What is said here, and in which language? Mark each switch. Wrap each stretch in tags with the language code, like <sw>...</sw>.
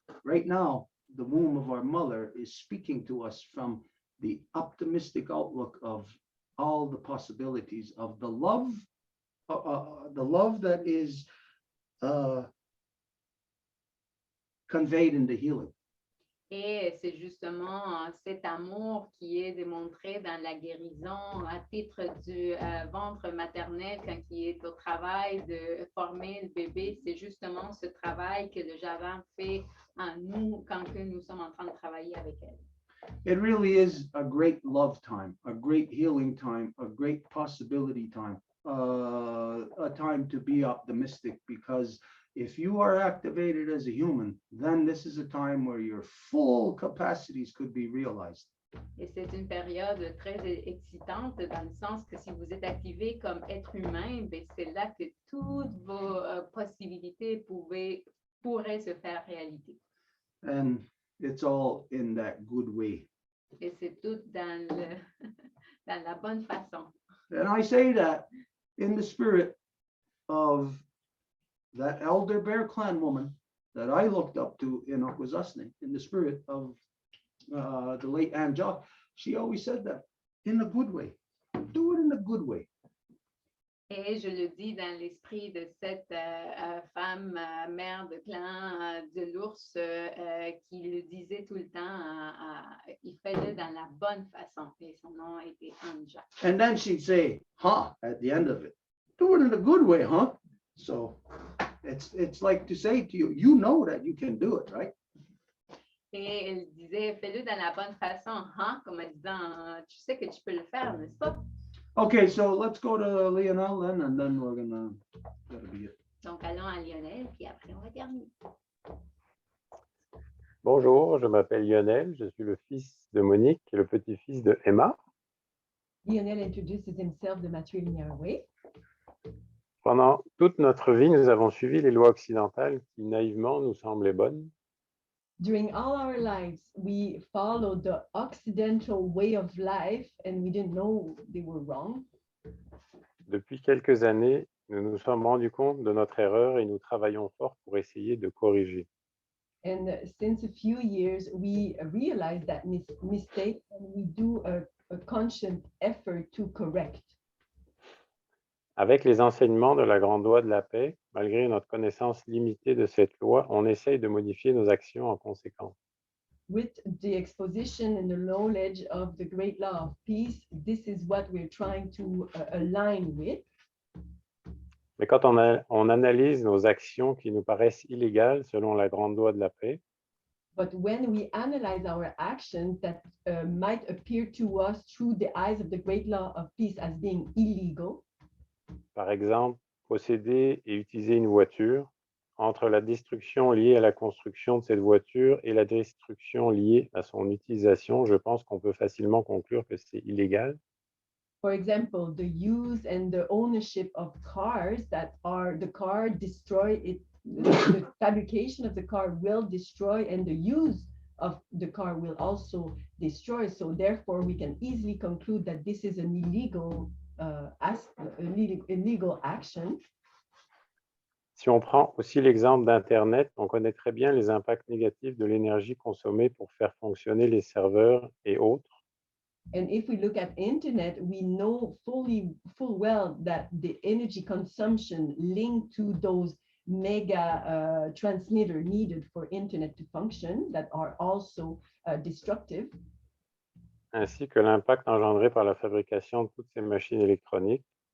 <en>Right now, the womb of our mother is speaking to us from the optimistic outlook of all the possibilities of the love that is conveyed in the healing.</en> <fr>Et c'est justement cet amour qui est démontré dans la guérison à titre du ventre maternel quand il est au travail de former le bébé. C'est justement ce travail que le Javan fait en nous quand que nous sommes en train de travailler avec elle.</fr> <en>It really is a great love time, a great healing time, a great possibility time, a time to be optimistic, because if you are activated as a human, then this is a time where your full capacities could be realized.</en> <fr>Et c'est une période très excitante dans le sens que si vous êtes activé comme être humain, ben c'est là que toutes vos possibilités pourraient se faire réalité.</fr> <en>And it's all in that good way.</en> <fr>Et c'est tout dans la bonne façon.</fr> <en>And I say that in the spirit of that elder Bear Clan woman that I looked up to in Akwesasne, in the spirit of the late Anne Jock. She always said that in a good way. Do it in a good way.</en> <fr>Et je le dis dans l'esprit de cette femme mère de clan de l'ours qui le disait tout le temps, il fait-le dans la bonne façon. Et son nom était Anne Jock.</fr> <en>And then she'd say, huh, at the end of it. Do it in a good way, huh? So it's like to say to you, you know that you can do it, right?</en> <fr>Et elle disait, fais-le dans la bonne façon, hein? Comme en disant, tu sais que tu peux le faire, n'est-ce pas?</fr> <en>Okay, so let's go to Lionel then, and then we're that'll be it.</en> <fr>Donc, allons à Lionel, puis après, on va terminer. Bonjour, je m'appelle Lionel, je suis le fils de Monique et le petit-fils de Emma.</fr> <en>Lionel introduces himself the matrilineal way.</en> <fr>Pendant toute notre vie, nous avons suivi les lois occidentales qui naïvement nous semblaient bonnes.</fr> <en>During all our lives, we followed the Occidental way of life and we didn't know they were wrong.</en> <fr>Depuis quelques années, nous nous sommes rendus compte de notre erreur et nous travaillons fort pour essayer de corriger.</fr> <en>And since a few years, we realized that mistake and we do a conscious effort to correct.</en> <fr>Avec les enseignements de la grande loi de la paix, malgré notre connaissance limitée de cette loi, on essaye de modifier nos actions en conséquence.</fr> <en>With the exposition and the knowledge of the great law of peace, this is what we're trying to align with.</en> <fr>Mais quand on analyse nos actions qui nous paraissent illégales selon la grande loi de la paix,</fr> <en>But when we analyze our actions that might appear to us through the eyes of the great law of peace as being illegal,</en> <fr>par exemple, posséder et utiliser une voiture, entre la destruction liée à la construction de cette voiture et la destruction liée à son utilisation, je pense qu'on peut facilement conclure que c'est illégal.</fr> <en>for example, the use and the ownership of cars that are the car destroy it, the fabrication of the car will destroy and the use of the car will also destroy. So therefore, we can easily conclude that this is an illegal action.</en> <fr>Si on prend aussi l'exemple d'Internet, on connaît très bien les impacts négatifs de l'énergie consommée pour faire fonctionner les serveurs et autres.</fr> <en>And if we look at internet, we know full well that the energy consumption linked to those mega transmitter needed for internet to function that are also destructive.</en> <fr>Ainsi que l'impact engendré par la fabrication de toutes ces machines électroniques.</fr>